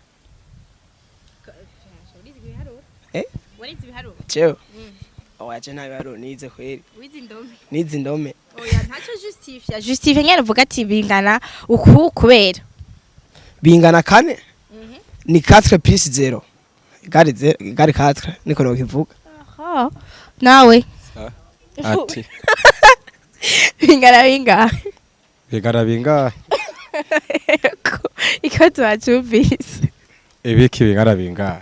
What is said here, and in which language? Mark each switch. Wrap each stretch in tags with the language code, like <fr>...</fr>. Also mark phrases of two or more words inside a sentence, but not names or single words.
<rn>warize ibiharuro cyo oya je nta biharuro nize kweri nize indome oya ntacyo justify nyene uvuga ati bingana uku kubera bingana kane ni 4 plus 0 gari 4 niko nokivuga aha nawe ati bingana bingahe bingana bingahe ikoto wacumvise ibiki bingana bingahe</rn>